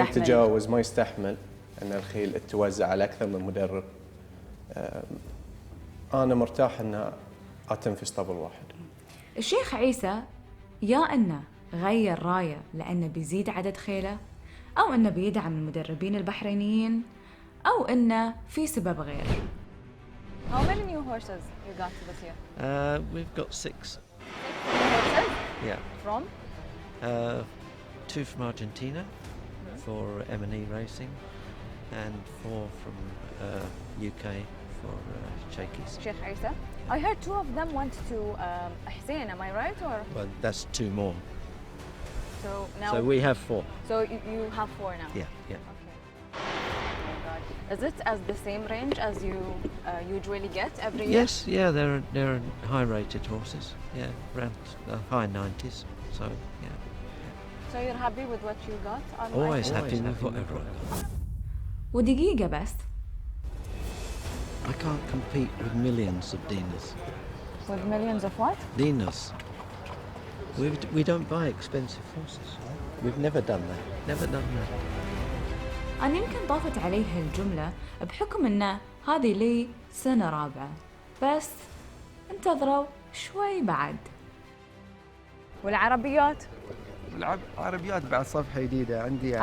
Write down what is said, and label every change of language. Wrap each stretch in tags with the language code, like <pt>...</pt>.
<ar>يتجاوز، ما يستحمل أن الخيل تتوزع على أكثر من مدرب، أنا مرتاح أنها أتم في اسطبل واحد. الشيخ عيسى يا أنه غير رايه لأنه بيزيد عدد خيله، أو أنه بيدعم المدربين البحرينيين، أو إنه في سبب غير.</ar> <en>How many new horses you got this year? We've got 6. 6 horses? Yeah. From? 2 from Argentina for M&E Racing, and 4 from UK for Shakey's. Sheikh Isa. I heard 2 of them went to Hussein, am I right? Or? Well, that's 2 more. So now. So we have 4. So you have 4 now. Yeah. Yeah. Is it as the same range as you usually get every year? Yes, yeah, they're high-rated horses. Yeah, around the high 90s. So yeah. So you're happy with what you got? Always happy with whatever I got.</en> <ar>ودقيقة بس.</ar> <en>I can't compete with millions of dinas. With millions of what? Dinas. We don't buy expensive horses. We've never done that. Never done that.</en> <ar>أنا يمكن ضافت عليه هالجملة بحكم أن هذه لي سنة رابعة، بس انتظروا شوي بعد. والعربيات؟ العربيات بعد صفحة جديدة عندي يعني.</ar>